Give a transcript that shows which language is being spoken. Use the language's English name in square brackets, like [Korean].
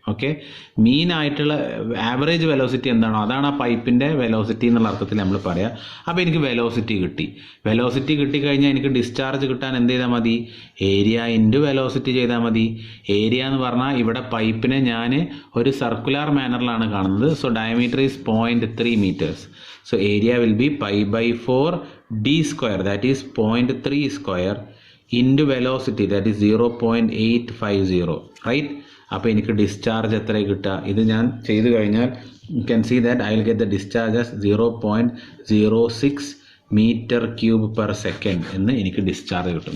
[Malayalam] Okay, മീൻ ആയിട്ടുള്ള average velocity എന്താണോ അതാണ് ആ പൈപ്പിൻ്റെ വെലോസിറ്റി എന്നുള്ള അർത്ഥത്തിൽ നമ്മൾ പറയാം. അപ്പോൾ എനിക്ക് വെലോസിറ്റി കിട്ടിക്കഴിഞ്ഞാൽ എനിക്ക് ഡിസ്ചാർജ് കിട്ടാൻ എന്ത് ചെയ്താൽ മതി, ഏരിയ ഇൻറ്റു വെലോസിറ്റി ചെയ്താൽ മതി. ഏരിയ എന്ന് പറഞ്ഞാൽ ഇവിടെ പൈപ്പിനെ ഞാൻ ഒരു സർക്കുലർ മാനറിലാണ് കാണുന്നത്. [English] So diameter is 0.3 meters. So area will be pi/4 d square, that is 0.3 square into velocity, that is 0.850, right? [Malayalam] അപ്പോൾ എനിക്ക് ഡിസ്ചാർജ് എത്ര കിട്ടുക, ഇത് ഞാൻ ചെയ്ത് കഴിഞ്ഞാൽ [English] you can see that I will get the discharge as 0.06 [Malayalam] metre cube per second എന്ന് എനിക്ക് ഡിസ്ചാർജ് കിട്ടും.